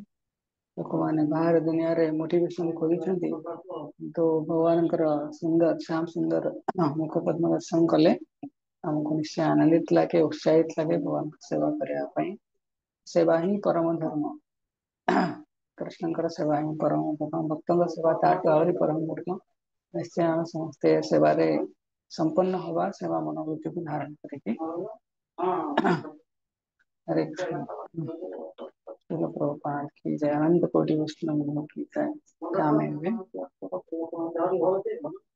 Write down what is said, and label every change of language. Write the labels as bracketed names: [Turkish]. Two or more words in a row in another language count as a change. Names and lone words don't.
[Odia] ଲୋକମାନେ ବାହାର ଦୁନିଆରେ ମୋଟିଭେସନ କରୁଛନ୍ତି, କିନ୍ତୁ ଭଗବାନଙ୍କର ସୁନ୍ଦର ଶ୍ୟାମ ସୁନ୍ଦର ମୁଖ ପଦ୍ମ ଦର୍ଶନ କଲେ ଆମକୁ ନିଶ୍ଚୟ ଆନନ୍ଦିତ ଲାଗେ, ଉତ୍ସାହିତ ଲାଗେ ଭଗବାନଙ୍କ ସେବା କରିବା ପାଇଁ। ସେବା ହିଁ ପରମ ଧର୍ମ। କୃଷ୍ଣଙ୍କର ସେବା ହିଁ ପରମ ଧର୍ମ, ଭକ୍ତଙ୍କ ସେବା ତାଠୁ ଆହୁରି ପରମ ଧର୍ମ। ନିଶ୍ଚୟ ଆମେ ସମସ୍ତେ ସେବାରେ [Hindi] संपन्न हवा, सेवा मनोवृत्ति को धारण करेंगे। हरे कृष्ण। शिल प्रभुपाद की जय, अनंत कोटि वैष्णव की जय। रामेण में